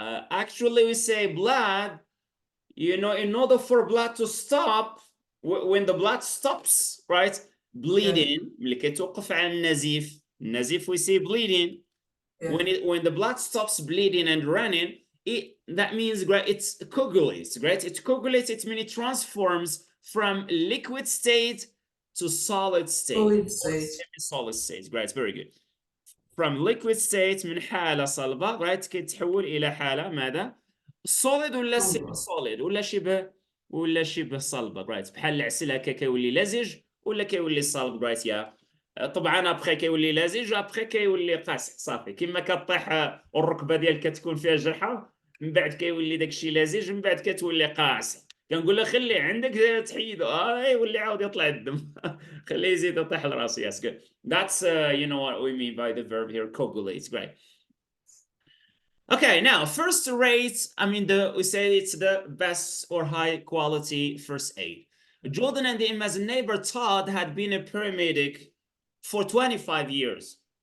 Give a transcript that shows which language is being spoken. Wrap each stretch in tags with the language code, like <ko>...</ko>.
<en>Actually, we say blood, you know, in order for blood to stop, when the blood stops, right, bleeding,</en> <ar>ملي كيتوقف على النزيف, النزيف</ar> <en>we say bleeding. When the blood stops bleeding and running, that means, right, it's coagulates, right? It coagulates, it means it transforms from liquid state to solid state. solid state. Solid state, right? It's very good. From liquid state,</en> <ar>من حالة صلبة, right, كيتحول إلى حالة ماذا؟ solid ولا semi solid ولا شبه صلبة, right? بحال العسل هكا كيولي لزج ولا كيولي صلب, right? يا طبعا ابخي كيولي لزج وابخي كيولي قاصح صافي, كما كطيح الركبه ديالك كتكون فيها جرحه, من بعد كيولي داكشي لزج, من بعد كتولي قاصح. كنقول له خليه عندك تحيدو, يولي عاود يطلع الدم. خليه يزيد يطيح لراسو.</ar> <en>Yes, good. That's you know what we mean by the verb here, coagulates, great. Okay, now first rate, I mean, we say it's the best or high quality first aid. Jordan and Emma's neighbor Todd had been a paramedic for 25 years.</en>